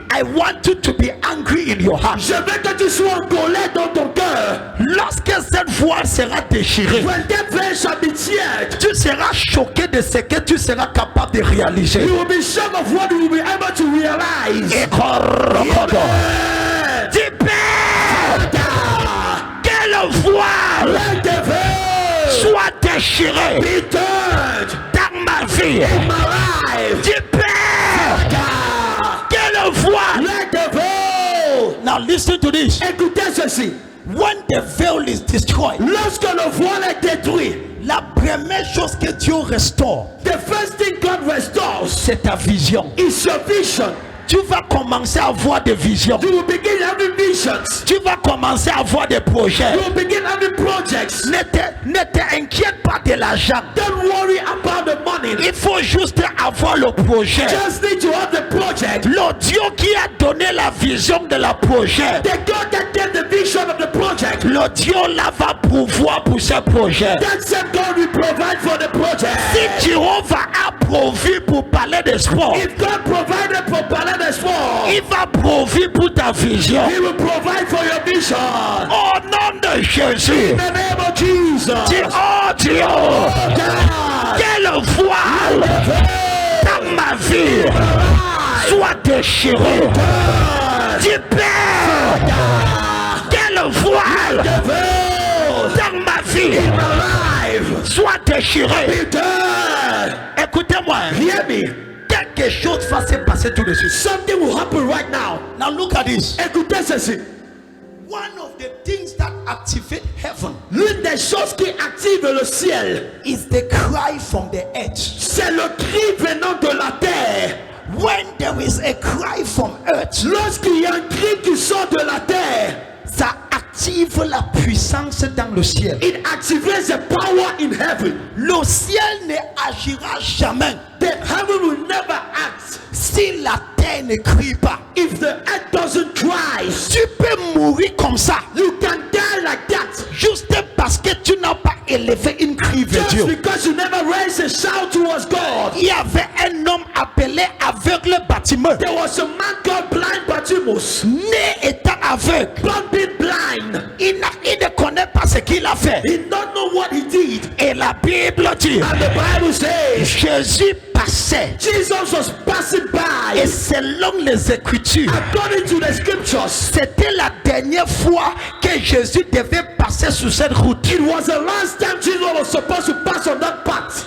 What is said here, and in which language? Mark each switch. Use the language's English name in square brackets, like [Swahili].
[English] I want you to be angry in your heart. [French] je veux que tu sois en colère dans ton cœur. Lorsque cette voile sera déchirée, [English] When that veil shall be teared, [French] tu seras choqué de ce que tu seras capable de réaliser. [English] you will be shocked of what you will be able to realize. Et corrobodo. Amen. [French] Dis, Père, [English] Father, [French] que le voile [English] let the veil [French] soit déchiré [English] be turned [French] dans ma vie. [English] in my life. [French] Dis, Père, [English] God, [French] que le voile. [English] let the veil. Now listen to this. [French] Écoutez ceci. [English] When the veil is destroyed, [French] Lorsque le voile est détruit, la première chose que Dieu restaure, [English] the first thing God restores [French] c'est ta vision. [English] is your vision. [French] Tu vas commencer à avoir des visions. [English] You will begin having visions. [French] Tu vas commencer à avoir des projets. [English] You will begin having projects. [French] Ne t'inquiète pas de l'argent. [English] Don't worry about the money. [French] Il faut juste avoir le projet. [English] Just need to have the project. [French] Le Dieu qui a donné la vision de la projet, [English] The God that gave the vision of the project, [French] le Dieu là va pouvoir pour ce projet. [English] that same God will provide for the project. [French] Si Jéhovah a pourvu pour parler de sport, [English] If God provided for Palais des Sports, [French] il va pourvu pour ta vision. [English] He will provide for your vision. [French] Au nom de Jésus, [English] In the name of Jesus. [French] dis, oh Dieu, [English] God, [French] que le voile dans ma vie soit déchiré. Dis, Père, que le voile [English] the veil [French] dans ma vie [English] in my life [French] soit déchiré. [English] be done. [French] Écoutez-moi, [English] Hear me. [French] quelque chose va se passer tout de suite. [English] Something will happen right now. Now look at this. [French] Écoutez ceci. [English] One of the things that activate heaven [French] L'une des choses qui active le ciel, [English] is the cry from the earth. [French] c'est le cri venant de la terre. [English] When there is a cry from earth, [French] Lorsqu'il y a un cri qui sort de la terre, ça active la puissance dans le ciel. [English] it activates the power in heaven. [French] Le ciel ne agira jamais [English] The heaven will never act [French] si la terre ne crie pas. [English] if the earth doesn't cry. [French] Tu peux mourir comme ça, [English] You can die like that [French] juste parce que tu n'as pas élevé une cri vers [English] just [French] Dieu. [English] because you never raised a shout towards God. [French] Il y avait un homme appelé aveugle bâtiment, [English] There was a man called blind Bartimaeus, [French] né étant aveugle. [English] born being blind. [French] Il ne connaît pas ce qu'il a fait. [English] He don't know what he did. [French] Et la Bible dit, [English] And the Bible says [French] Jésus passait. [English] Jesus was passing by. [French] Et selon les Écritures, [English] According to the scriptures, [French] c'était la dernière fois que Jésus devait passer sur cette route. [English] it was the last time Jesus was supposed to pass on that path.